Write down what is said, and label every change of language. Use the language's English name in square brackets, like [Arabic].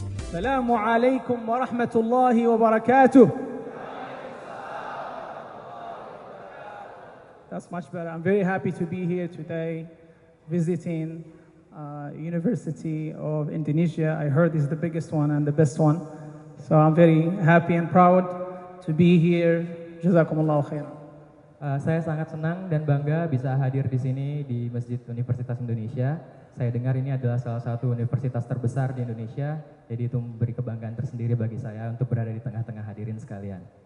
[Arabic] السلام عليكم ورحمة الله وبركاته. [English] That's much better. I'm very happy to be here today visiting University of Indonesia. I heard this is the biggest one and the best one. So I'm very happy and proud to be here. [Arabic] Jazakumullahu khairan. [Indonesian] Saya sangat senang dan bangga bisa hadir di sini di Masjid Universitas Indonesia. Saya dengar ini adalah salah satu universitas terbesar di Indonesia, jadi itu memberi kebanggaan tersendiri bagi saya untuk berada di tengah-tengah hadirin sekalian.